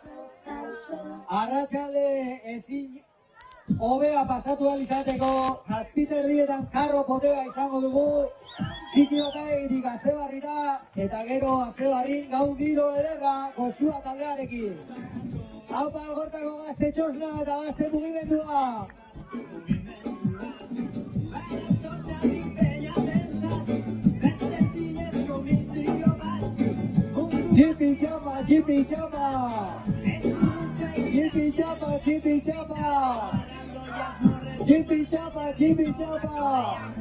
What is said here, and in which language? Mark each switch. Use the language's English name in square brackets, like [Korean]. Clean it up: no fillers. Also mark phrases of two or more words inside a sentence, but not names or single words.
[Basque] Arratsalde ezin hobea pasatu alizateko, 7:00 karro potea izango dugu, Txikiotaegitik Azebarrira, eta gero Azebarrin gau giro ederra Gozua taldearekin. Haupa Algortako gaztetxosna eta gazte mugimendua! Jipi japa, jipi japa! Jipi japa, jipi japa! Jipi japa, jipi japa!